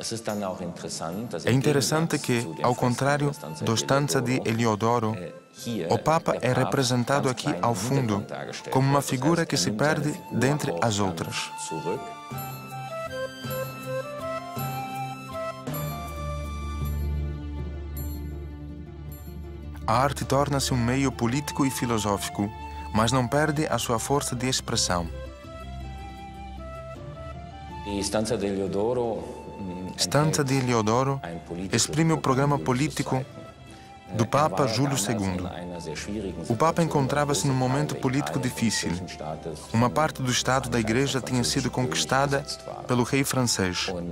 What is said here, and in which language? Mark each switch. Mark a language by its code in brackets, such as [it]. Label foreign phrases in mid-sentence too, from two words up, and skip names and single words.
[pt] É interessante que, ao contrário do Stanza di Eliodoro, o Papa é representado aqui ao fundo como uma figura que se perde dentre as outras. A arte torna-se um meio político e filosófico, mas não perde a sua força de expressão. Stanza di Eliodoro exprime o programa político do Papa Júlio II. O Papa encontrava-se num momento político difícil. Uma parte do Estado da Igreja tinha sido conquistada pelo rei francês.